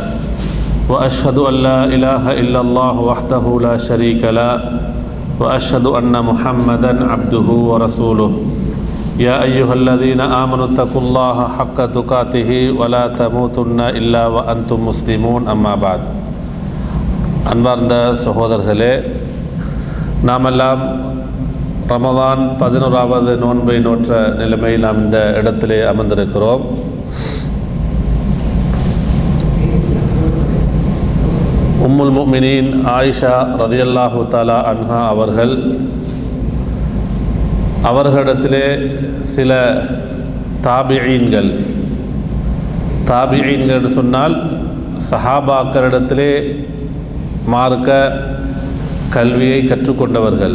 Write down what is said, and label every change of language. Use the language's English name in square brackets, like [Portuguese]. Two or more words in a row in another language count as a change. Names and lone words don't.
[Arabic] وأشهد أن لا إله إلا الله وحده لا شريك له وأشهد أن محمدا عبده ورسوله. يا أيها الذين آمنوا اتقوا الله حق تقاته ولا تموتن إلا وأنتم مسلمون. أما بعد. [Tamil] அன்பார்ந்த சகோதரர்களே, நாமெல்லாம் ரமதான் 11வது நோன்பை நோற்ற நிலைமையில் நாம் இந்த இடத்திலே அமர்ந்திருக்கிறோம். [Arabic] أم المؤمنين [Tamil] ஆயிஷா [Arabic] رضي الله تعالى عنها [Tamil] அவர்களிடத்திலே சில தாபிஈன்கள் என்று சொன்னால் சஹாபாக்களிடத்திலே மார்க்க கல்வியை கற்றுக்கொண்டவர்கள்.